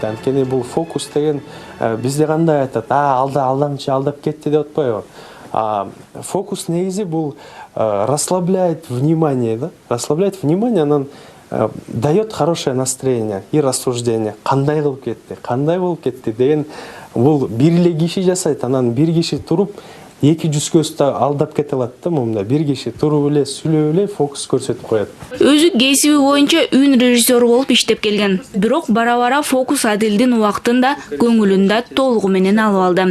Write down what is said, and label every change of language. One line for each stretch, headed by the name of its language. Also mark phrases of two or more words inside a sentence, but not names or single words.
Kyrgyz: Анткени бул фокус деген бизде кандай айтат, алдамчы алдап кетти деп атпайбы. Фокус негизи бул
Russian: расслабляет внимание,
Kyrgyz: да?
Russian: Расслабляет внимание, анан дает хорошее настроение и рассуждение.
Kyrgyz: Кандай кылып кетти, кандай болуп кетти деген бул бир эле киши жасайт, анан бир киши туруп 200 көздү алдап кете алат да, момда бир киши туруп эле сүйлөп эле фокус көрсөтүп коет. Өзү кесиби боюнча үн режиссеру болуп иштеп келген. Бирок бара-бара фокус Адилдин убактын да көңүлүн да толугу менен алып алды.